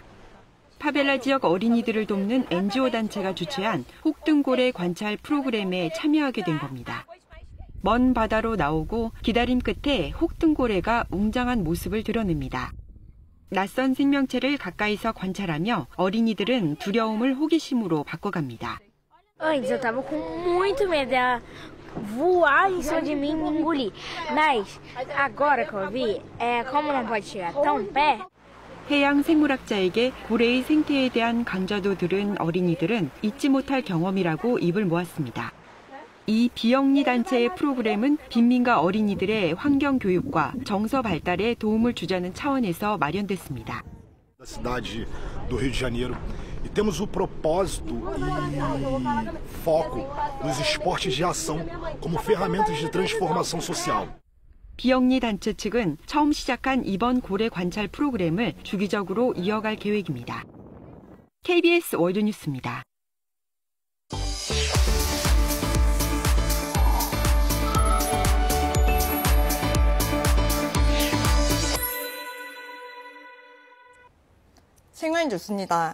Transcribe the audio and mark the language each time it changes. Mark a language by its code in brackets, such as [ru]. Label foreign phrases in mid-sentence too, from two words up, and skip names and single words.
[ko] 파벨라 지역 어린이들을 돕는 NGO 단체가 주최한 혹등고래 관찰 프로그램에 참여하게 된 겁니다. 먼 바다로 나오고 기다림 끝에 혹등고래가 웅장한 모습을 드러냅니다. 낯선 생명체를 가까이서 관찰하며 어린이들은 두려움을 호기심으로 바꿔갑니다. [pt] Antes eu tava com muito medo dela voar em cima de mim e me engolir. Mas agora que eu vi, como não pode chegar tão perto. [ko] 해양 생물학자에게 고래의 생태에 대한 강좌도 들은 어린이들은 잊지 못할 경험이라고 입을 모았습니다. 이 비영리 단체의 프로그램은 빈민가 어린이들의 환경 교육과 정서 발달에 도움을 주자는 차원에서 마련됐습니다. [pt] cidade do Rio de Janeiro e temos o propósito e foco nos esportes de ação como ferramentas de transformação social. [ko] 비영리 단체 측은 처음 시작한 이번 고래 관찰 프로그램을 주기적으로 이어갈 계획입니다. KBS 월드뉴스입니다. 생활 뉴스입니다.